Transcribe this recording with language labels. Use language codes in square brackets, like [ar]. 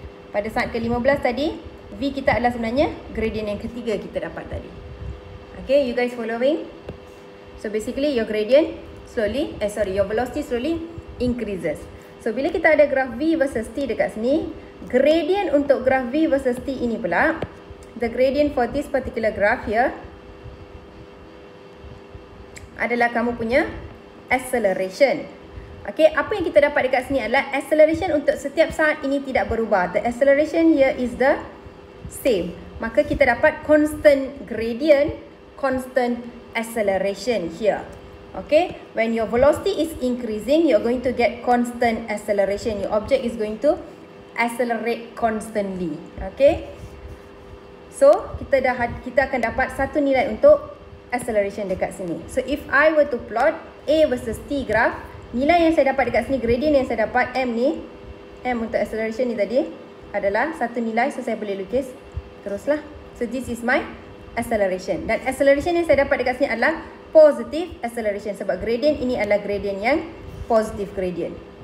[ms] Pada saat ke-15 tadi, V kita adalah sebenarnya gradient yang ketiga kita dapat tadi. [en] Okay, you guys following? So basically your gradient your velocity slowly increases. [ms] So bila kita ada graf V versus T dekat sini, gradient untuk graf V versus T ini pula, the gradient for this particular graph here adalah kamu punya acceleration. Okay, apa yang kita dapat dekat sini adalah acceleration untuk setiap saat ini tidak berubah. [en] The acceleration here is the same. Maka kita dapat constant gradient, constant acceleration here. Okay, when your velocity is increasing, you're going to get constant acceleration. Your object is going to accelerate constantly. [ms] Okay, so kita akan dapat satu nilai untuk acceleration dekat sini. So if I were to plot A versus T graph, nilai yang saya dapat dekat sini, gradient yang saya dapat M ni, M untuk acceleration ni tadi adalah satu nilai. So saya boleh lukis teruslah. [en] So this is my acceleration. [ms] Dan acceleration yang saya dapat dekat sini adalah positive acceleration, sebab gradient ini adalah gradient yang positive gradient.